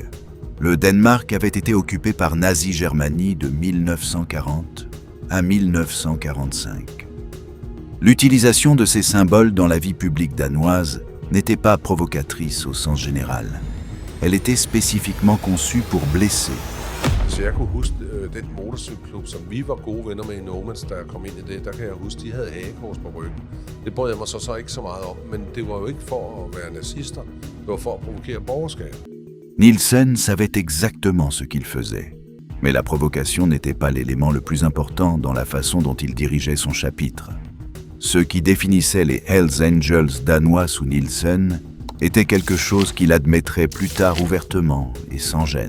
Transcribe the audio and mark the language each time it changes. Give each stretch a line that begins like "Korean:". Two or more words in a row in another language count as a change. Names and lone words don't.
French: Le Danemark avait été occupé par Nazi Germanie de 1940 à 1945. L'utilisation de ces symboles dans la vie publique danoise n'était pas provocatrice au sens général. Elle était spécifiquement conçue pour blesser.
Danish: Så jeg kunne huske den motorcykelklub, som vi var gode venner med i Nomans, da jeg kom ind i det, der kan jeg huske, de havde hagekors på ryggen. Det brød jeg mig så ikke så meget om, men det var jo ikke for at være nazister, det var for at provokere borgerskab.
French: Nielsen savait exactement ce qu'il faisait, mais la provocation n'était pas l'élément le plus important dans la façon dont il dirigeait son chapitre. Ce qui définissait les Hells Angels danois sous Nielsen était quelque chose qu'il admettrait plus tard ouvertement et sans gêne.